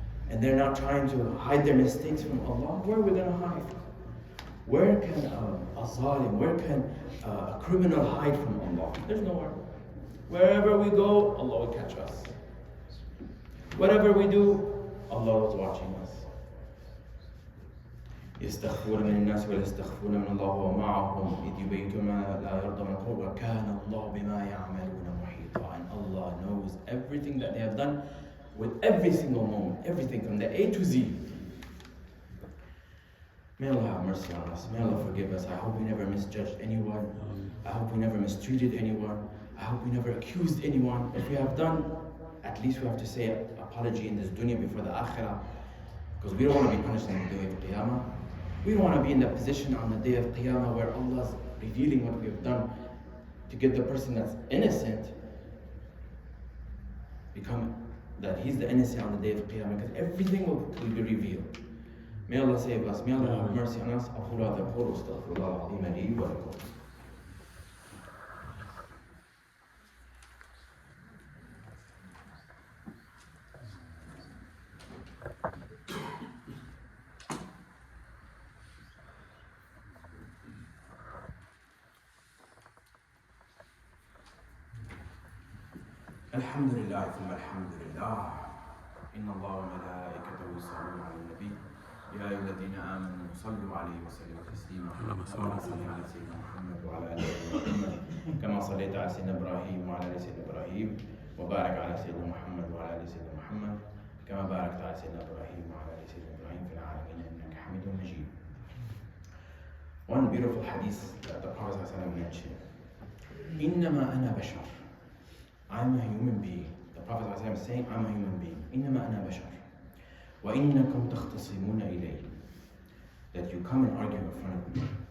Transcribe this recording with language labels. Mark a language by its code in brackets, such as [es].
[en] And they're not trying to hide their mistakes from Allah. Where are we going to hide? Where can a zalim, where can a criminal hide from Allah? There's nowhere. Wherever we go, Allah will catch us. Whatever we do, Allah is watching us. [ar] يستخفون من الناس ولا يستخفون من الله ومعهم إذ يبيتون ما لا يرضى من القول وكان الله بما يعملون محيطا. [en] And Allah knows everything that they have done with every single moment, everything from the A to Z. May Allah have mercy on us. May Allah forgive us. I hope we never misjudged anyone. I hope we never mistreated anyone. I hope we never accused anyone. If we have done, at least we have to say apology in this dunya before the akhirah. Because we don't want to be punished on the day of Qiyamah. We don't want to be in that position on the day of Qiyamah where Allah is revealing what we have done to get the person that's innocent become that he's the innocent on the day of Qiyamah, because everything will be revealed. May Allah save us. May Allah have mercy on us. [ar] أقول هذا القول واستغفر الله العظيم لي ولكم. الحمد لله ثم الحمد لله إن الله وملائكته يصلون على النبي يا أيها الذين آمنوا صلوا عليه وسلموا تسليما اللهم صل على سيدنا محمد وعلى آل سيدنا محمد كما صليت على سيدنا إبراهيم وعلى آل سيدنا إبراهيم وبارك على سيدنا محمد وعلى آل سيدنا محمد كما باركت على سيدنا إبراهيم وعلى آل سيدنا إبراهيم في العالمين إنك حميد مجيد. [en] One beautiful hadith that the Prophet ﷺ mentioned. [ar] إنما أنا بشر. [en] I I'm a human being. The Prophet ﷺ is saying, I'm a human being. [ar] إِنَّمَا أَنَا بَشَرٌ وَإِنَّكُمْ تَخْتَصِمُونَ إِلَيْهِ. [en] That you come and argue in front of me.